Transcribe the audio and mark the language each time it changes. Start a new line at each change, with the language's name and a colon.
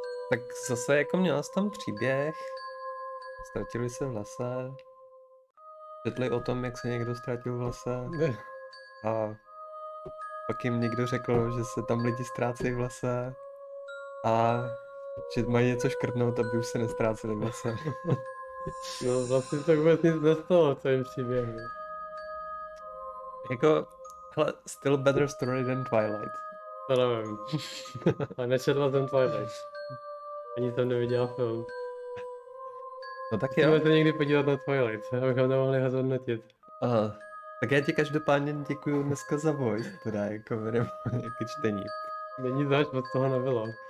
Czech: Tak zase jako měla jsi tam příběh, ztratili se v lese, četli o tom, jak se někdo ztratil v lese a pak jim někdo řekl, že se tam lidi ztrácejí v lese a že mají něco škrtnout, aby už se nestráceli v lese. No vlastně to vůbec nic nestalo v tom příběhu. Jako, hele,
English: still better story than Twilight.
Czech: To nevím. A nečetla jsem Twilight. Ani jsem neviděl film. No tak jo. Musíme se někdy podívat na Twilight, abychom nemohli ho zhodnotit. Aha. Tak já ti každopádně děkuju dneska za voice, teda jako minimálně ke čtení. Není zač, moc toho nebylo.